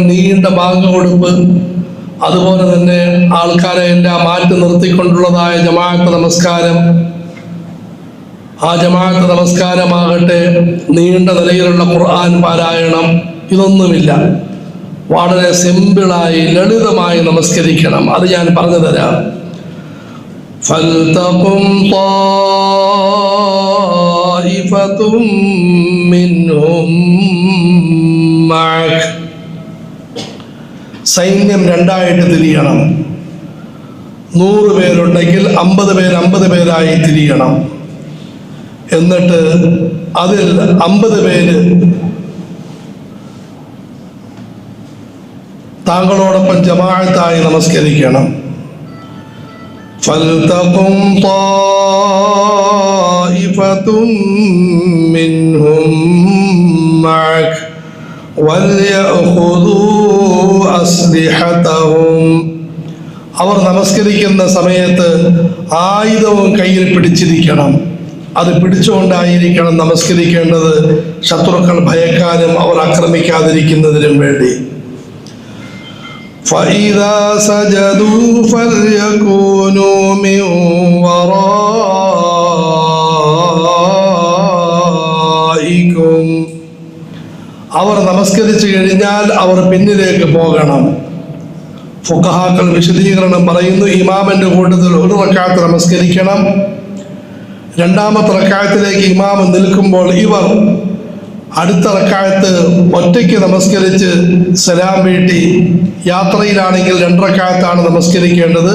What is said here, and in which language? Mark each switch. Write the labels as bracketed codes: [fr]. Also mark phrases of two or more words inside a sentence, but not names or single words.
[ml] നീണ്ട ബാങ്ക് കൊടുപ്പ്, അതുപോലെ തന്നെ ആൾക്കാരെ എല്ലാം മാറ്റി നിർത്തിക്കൊണ്ടുള്ളതായ ജമാഅത്ത് നമസ്കാരം. ആ ജമാഅത്ത് നമസ്കാരമാകട്ടെ നീണ്ട നിലയിലുള്ള ഖുർആൻ പാരായണം, ഇതൊന്നുമില്ല. വളരെ സിമ്പിളായി ലളിതമായി നമസ്കരിക്കണം. അത് ഞാൻ പറഞ്ഞു തരാം. [ar] فَلْتَقُمْ طَائِفَةٌ مِّنْهُمْ مَعَكَ. [ml] സൈന്യം രണ്ടായിട്ട് തിരിയണം. 100 പേരുണ്ടെങ്കിൽ 50 പേര് 50 പേരായി തിരിയണം. എന്നിട്ട് അതിൽ 50 പേര് താങ്കളോടൊപ്പം ജമാഅത്തായി നമസ്കരിക്കണം. [ar] فَلْتَقُمْ طَائِفَةٌ مِّنْهُمْ مَعَكَ وَلْيَأْخُذُوا أَسْلِحَتَهُمْ. [ml] അവർ നമസ്കരിക്കുന്ന സമയത്ത് ആയുധവും കയ്യിൽ പിടിച്ചിരിക്കണം. അത് പിടിച്ചുകൊണ്ടായിരിക്കണം നമസ്കരിക്കേണ്ടത്, ശത്രുക്കൾ ഭയക്കാനും അവർ ആക്രമിക്കാതിരിക്കുന്നതിനും വേണ്ടി. [ar] فَإِذَا سَجَدُوا فَلْيَكُونُوا مِنْ وَرَائِكُمْ. [ml] അവർ നമസ്കരിച്ചു കഴിഞ്ഞാൽ അവർ പിന്നിലേക്ക് പോകണം. ഫുഖഹാക്കൾ വിശദീകരണം പറയുന്നു, ഇമാമിന്റെ കൂട്ടത്തിൽ ഒരു റക്അത്ത് നമസ്കരിക്കണം. രണ്ടാമത്തെ റക്അത്തിലേക്ക് ഇമാം നിൽക്കുമ്പോൾ ഇവർ അടുത്ത റക്അത്ത് ഒറ്റയ്ക്ക് നമസ്കരിച്ച് സലാം വീട്ടി, യാത്രയിലാണെങ്കിൽ 2 റക്അത്താണ് നമസ്കരിക്കേണ്ടത്.